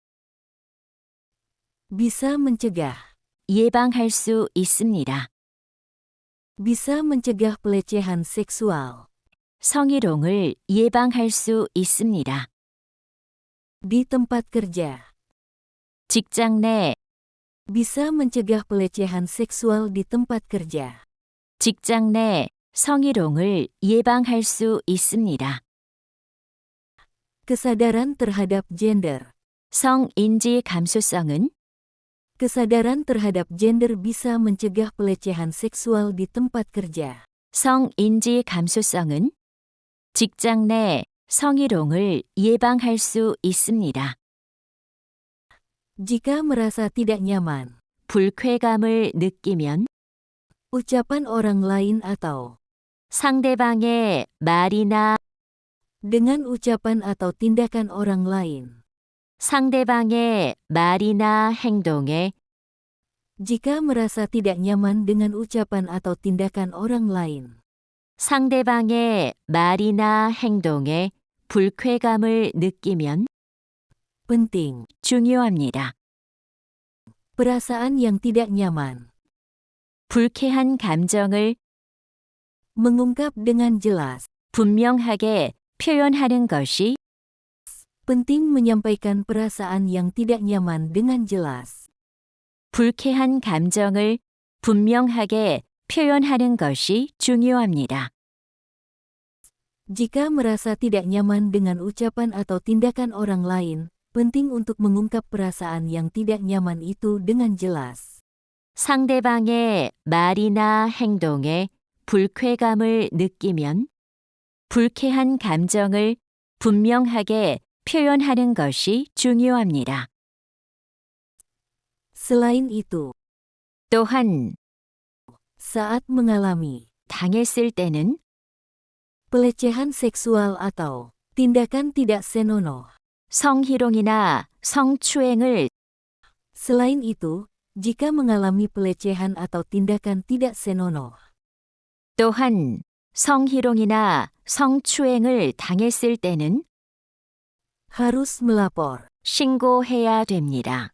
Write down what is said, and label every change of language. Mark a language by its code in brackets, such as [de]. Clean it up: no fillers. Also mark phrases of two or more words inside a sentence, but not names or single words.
[id] Bisa mencegah. [ko] 예방할 수 있습니다. [id] Bisa mencegah pelecehan seksual. [ko] 성희롱을 예방할 수 있습니다. [id] Di tempat kerja. [ko] 직장 내 [id] Bisa mencegah pelecehan seksual di tempat kerja. [ko] 직장 내 성희롱을 예방할 수 있습니다. [id] Kesadaran terhadap gender. [ko] 성인지 감수성은 [id] Kesadaran terhadap gender bisa mencegah pelecehan seksual di tempat kerja. [ko] 성인지 감수성은 직장 내 성희롱을 예방할 수 있습니다. [id] Jika merasa tidak nyaman, [ko] 불쾌감을 느끼면 [id] ucapan orang lain atau [ko] 상대방의 말이나 [id] dengan ucapan atau tindakan orang lain, [ko] 상대방의 말이나 행동에 [id] Jika merasa tidak nyaman dengan ucapan atau tindakan orang lain. [ko] 상대방의 말이나 행동에 불쾌감을 느끼면 [id] Penting. [ko] 중요합니다. [id] Perasaan yang tidak nyaman. [ko] 불쾌한 감정을 [id] Mengungkap dengan jelas. [ko] 분명하게 표현하는 것이 [id] Penting menyampaikan perasaan yang tidak nyaman dengan jelas. [ko] 불쾌한 감정을 분명하게 표현하는 것이 중요합니다. [id] Jika merasa tidak nyaman dengan ucapan atau tindakan orang lain, penting untuk mengungkap perasaan yang tidak nyaman itu dengan jelas. [ko] 상대방의 말이나 행동에 불쾌감을 느끼면 불쾌한 감정을 분명하게 표현하는 것이 중요합니다. [id] Selain itu, [ko] 또한 [id] saat mengalami [ko] 당했을 때는 [id] pelecehan seksual atau tindakan tidak senonoh. [ko] 성희롱이나 성추행을 [id] Selain itu, jika mengalami pelecehan atau tindakan tidak senonoh, [ko] 또한 성희롱이나 성추행을 당했을 때는 [id] harus melapor, [ko] 신고해야 됩니다.